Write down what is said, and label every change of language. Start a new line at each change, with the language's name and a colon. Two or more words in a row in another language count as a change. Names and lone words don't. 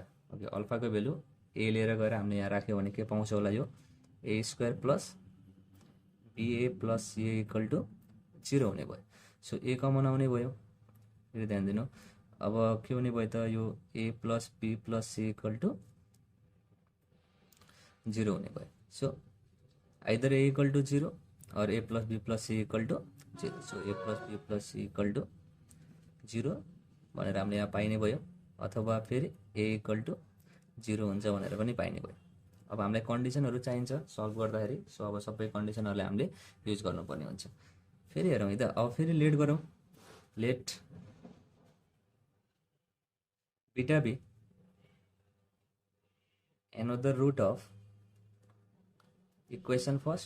Nepali: ओके, अल्फाको भेल्यु ए लिएर गएर हामीले यहाँ राख्यो भने के पाउँछ होला, यो
English: a square plus ba plus ca equal to 0
Nepali: हुने भयो।
English: so a common
Nepali: आउने भयो। फेरि ध्यान दिनु, अब के हुने भयो त, यो
English: a plus b plus c equal to 0
Nepali: हुने भयो।
English: so either a equal to 0 और a plus b plus c equal to 0. so a plus b plus c equal to 0
Nepali: भनेर हामीले यहाँ पाइने भयो, अथवा फेरि
English: a equal to 0
Nepali: हुन्छ भनेर पनि पाइने भयो। अब हामीलाई कन्डिसनहरू चाहिन्छ सल्भ गर्दाखेरि। सो अब सबै कन्डिसनहरूलाई हामीले युज गर्नुपर्ने हुन्छ। फेरि हेरौँ है त, अब फेरि लेट गरौँ।
English: let beta be another root of equation first.